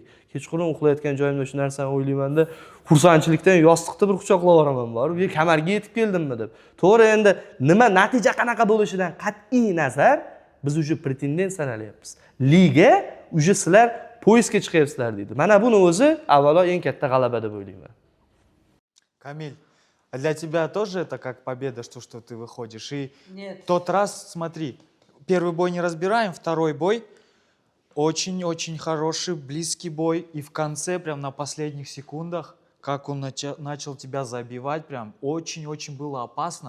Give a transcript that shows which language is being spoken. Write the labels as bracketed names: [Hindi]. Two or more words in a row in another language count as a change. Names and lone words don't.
[Uzbek] Kechqurun uxlayotgan joyimda shu narsani o'ylayman-da, xursandchilikdan yostiqda bir quchoqlab olaman bor. Bu kamarga yetib keldimmi deb. To'g'ri, endi nima natija qanaqa bo'lishidan qat'iy nazar biz уже pretendent sanalyapmiz. Liga уже sizlar poyezga chiqyapsizlar deydi. Mana buni o'zi avvalo eng katta g'alaba deb o'ylayman. [Russian] Камиль, а для тебя тоже это как победа, что ты выходишь? И Нет. тот раз, смотри, первый бой не разбираем, второй бой очень-очень хороший, близкий бой. И в конце, прям на последних секундах, как он начал тебя забивать, прям очень-очень было опасно.